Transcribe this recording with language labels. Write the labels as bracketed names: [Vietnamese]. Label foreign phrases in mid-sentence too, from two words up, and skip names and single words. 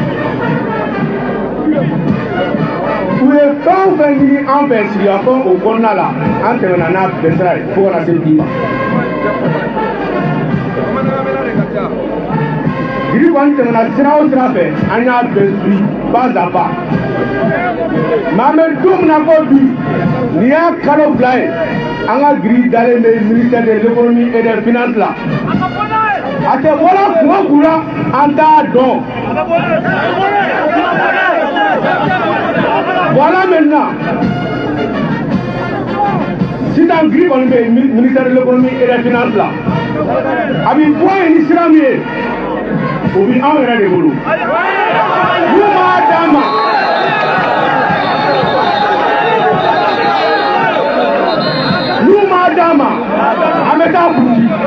[Bambara] U ye fɛn o fɛn ɲini an fɛ sigikafɔ o kɔnɔna la an tɛmɛna n'a bɛɛ sira ye fo ka na se bi ma. Jiri kɔni tɛmɛna sira o sira fɛ an y'a bɛɛ [French] suit pas à pas. [Bambara] Mais an bɛ don min na ko bi nin y'a kalo 2 ye an ka giri dalen bɛ [French] ministère de l'économie et des finances [Bambara] la. A tɛ bɔra kuma o kun na an t'a dɔn. [French] Voilà maintenant [Bambara] sisan giri kɔni bɛ [French] ministère de l'économie et des finances la. [Bambara] A bɛ bɔ yen ni sira min ye o bɛ anw yɛrɛ de bolo. N'u m'a d'an ma. N'u m'a d'an ma an bɛ taa Burundi.